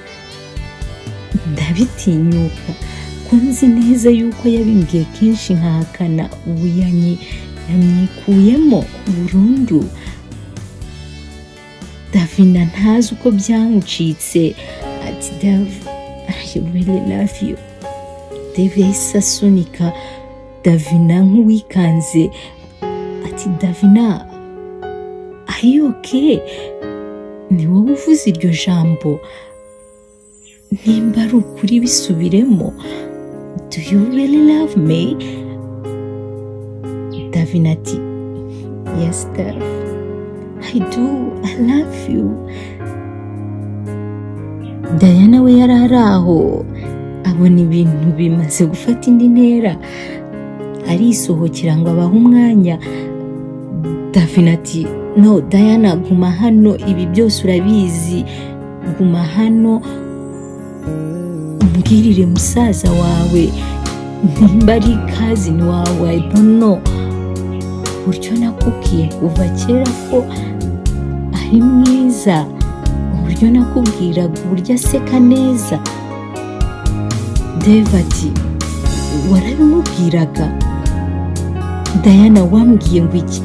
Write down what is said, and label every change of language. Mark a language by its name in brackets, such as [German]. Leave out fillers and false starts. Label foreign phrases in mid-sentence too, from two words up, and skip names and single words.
[Kinyarwanda] Ndabitinyuka ko nzi neza yuko yabimbwiye kenshi nkahakana, ubu yanyikuyemo burundu. Davina ntazi uko byamucitse, ati Dev [English] I really love you. [Kinyarwanda] Dev yahise asunika Davina nk'uwikanze, ati Davina [English] are you okay? [Kinyarwanda] Ni wowe uvuze iryo jambo? Nimba ari ukuri bisubiremo, [English] do you really love me? [Kinyarwanda] Davina ati [English] yes Dev I do, I love you. [Kinyarwanda] Diana we yari aho abona ibintu bimaze gufata indi ntera, arisohokera ngo abahe umwanya. Davina ati no Diana guma hano, ibi byose urabizi, guma hano umbwirire musaza wawe nimba ari cousin wawe, [English] I don't know. [Kinyarwanda] Buryo nakubwiye kuva kera ko ari mwiza, uburyo nakubwiraga uburyo aseka neza. Dev ati warabimubwiraga? Diana wambwiye ngo iki?